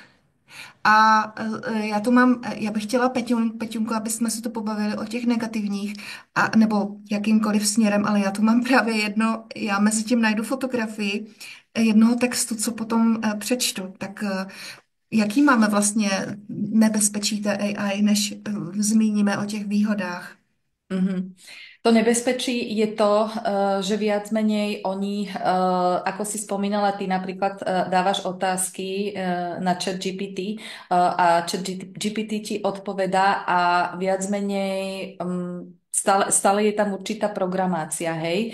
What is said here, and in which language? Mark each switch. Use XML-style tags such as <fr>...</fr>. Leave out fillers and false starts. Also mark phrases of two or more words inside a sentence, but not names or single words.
<cs>A já bych chtěla, Peťunku, aby jsme se tu pobavili o těch negativních, nebo jakýmkoliv směrem, ale já tu mám právě jedno, já mezi tím najdu fotografii jednoho textu, co potom přečtu. Tak jaký máme vlastně nebezpečí té AI, než zmíníme o těch výhodách? Mhm. To nebezpečí je to,</cs> <sk>že viac menej oni, ako si spomínala, ty napríklad dávaš otázky na chat GPT a chat GPT ti odpovedá a viac menej stále je tam určitá programácia, hej.</sk>